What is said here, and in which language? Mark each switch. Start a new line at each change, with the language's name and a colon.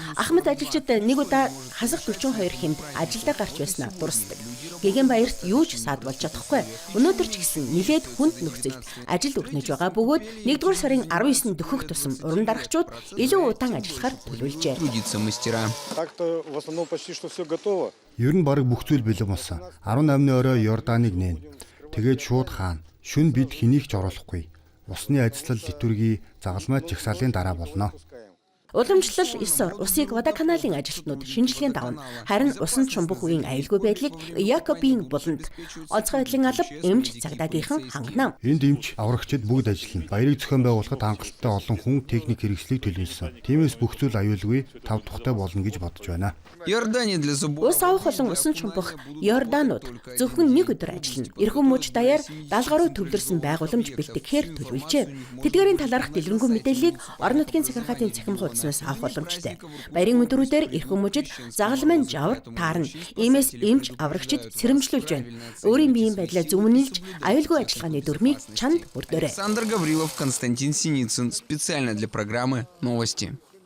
Mongolian: Ахмад ажилчид нэг удаа хасах 42 хэмд ажилдаа гарч байснаа дурсдаг. Гэгэн баярт юу ч саадвалж чадахгүй. Өнөөдөр ч гэсэн нилээд хүнд нөхцөлд ажил өрнөж байгаа бөгөөд 1-р сарын 19-нд дөхөх тусам уран дарагчид илүү удаан ажиллахаар төлөвлөжээ.
Russian: Так-то в основном почти что все готово.
Mongolian: Ер нь бараг бүх зүйл бэлэн болсон. 18-ны орой Йорданыг нээн. Тэгээд шууд хаана. Шүн бид хэнийг ч оруулахгүй. Усны ажиллал литурги загалмайд жагсаалын дараа болно. Уламжлал 9 ор усыг водоканалын ажилтнууд шинжилгээнд давна. Харин усан чумбах үеийн аюулгүй байдлыг Якобын буланд онцгой байдлын алба эмч цагдаагийнхан хангана. Энд эмч аврагчид бүгд ажиллана. Баярыг зохион байгуулахад хангалттай олон хүн техник хэрэгслийг төлөвлөсөн. Тиймээс бүх зүйл аюулгүй тав тухтай болно гэж бодож байна. Ус авах болон усан чумбах Йорданууд зөвхөн нэг өдөр ажиллана. Эрхэм мужи даяар 70 гаруй төвлөрсөн байгууламж бэлтгэхээр төлөвлөжээ. Тэдгээрийн талаарх дэлгэрэнгүй мэдээллийг орон нутгийн захиргаатын цахим хуудаснаас авах боломжтой. Баярын өдрүүдээр эрхэм мужид загалмайн жавар таарна. Иймээс эмч аврагчид сэрэмжлүүлж байна. Өөрийн биеийн байдлаа зөвмөнөлж аюулгүй ажиллагааны дүрмийг чанд өрдөөрэй.
Russian: Александр Гаврилов, Константин Синицын специально для программы «Новости».